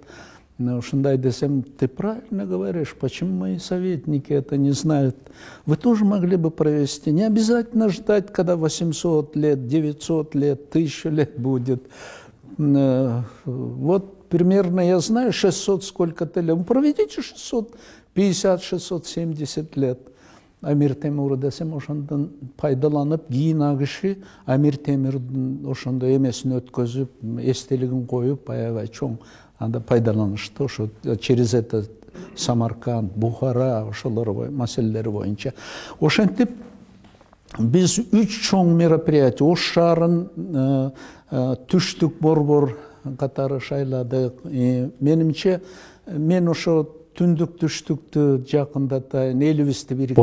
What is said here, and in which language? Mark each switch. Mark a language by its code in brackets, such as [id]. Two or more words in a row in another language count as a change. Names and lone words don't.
[ky] Но шундай десем, [ru] ты правильно говоришь, почему мои советники это не знают? Вы тоже могли бы провести. Не обязательно ждать, когда 800 лет, 900 лет, 1000 лет будет. Вот примерно я знаю 600 сколько-то лет. Проведите 650, 670 лет. [ky] Амир Темур десем, ошондан пайдаланып, кийин ак киши Амир Темирдин ошондой эмесин өткөзүп, эстелигин коюп, аябай чоң анда пайдаланышты. Ошо [ru] через это [ky] Самарканд, Бухара, ошолор маселелери боюнча. Ошентип биз 3 чоң мероприятие, Ош шаарын түштүк борбор катары шайладык. Менимче мен ошо түндүк түштүктү жакындатайын, элибизди бириктирип.